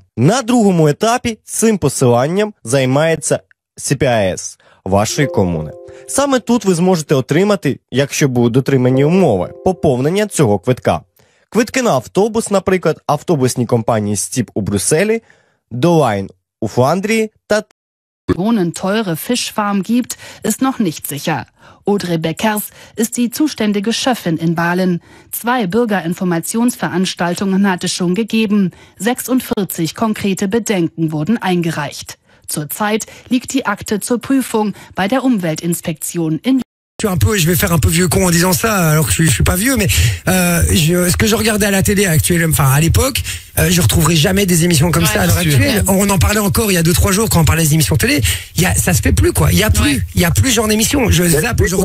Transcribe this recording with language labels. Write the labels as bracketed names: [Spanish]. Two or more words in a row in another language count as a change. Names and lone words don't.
[Ukrainian] На другому етапі цим посиланням займається CPAS вашої комуни. Саме тут ви зможете отримати, якщо будуть дотримані умови, поповнення цього квитка. Квитки на автобус, наприклад, автобусні компанії Стіп у Брюсселі, Долайн у Фландрії та [German] Wohnen teure Fischfarm gibt, ist noch nicht sicher. Audrey Beckers ist die zuständige Chefin in Balen. 2 Bürgerinformationsveranstaltungen hat es schon gegeben. 46 konkrete Bedenken wurden eingereicht. Zurzeit liegt die Akte zur Prüfung bei der Umweltinspektion in [French] je vais faire un peu vieux con en disant ça, alors que je suis pas vieux, mais ce que je regardais à la télé actuellement, enfin à l'époque, je retrouverai jamais des émissions comme ça à l'heure actuelle. On en parlait encore il y a 2-3 jours quand on parlait des émissions télé. Ça se fait plus, quoi. Il y a plus ce genre d'émission. Je zappe aujourd'hui.